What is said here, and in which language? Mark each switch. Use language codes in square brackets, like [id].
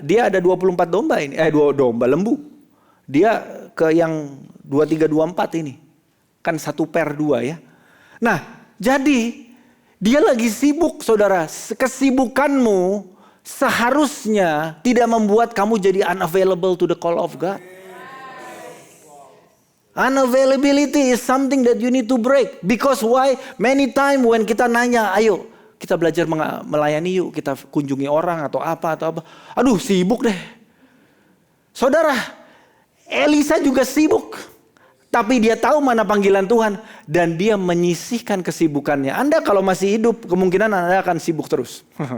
[id] Dia ada 24 domba ini. 2 domba lembu. Dia ke yang 23, 24 ini. Kan 1/2 ya. Nah, jadi dia lagi sibuk, saudara. Kesibukanmu seharusnya tidak membuat kamu jadi [en] unavailable to the call of God. Unavailability is something that you need to break. Because why? Many time when [id] kita nanya, ayo kita belajar melayani yuk. Kita kunjungi orang atau apa. Aduh sibuk deh. Saudara, Elisa juga sibuk. Tapi dia tahu mana panggilan Tuhan. Dan dia menyisihkan kesibukannya. Anda kalau masih hidup, kemungkinan Anda akan sibuk terus.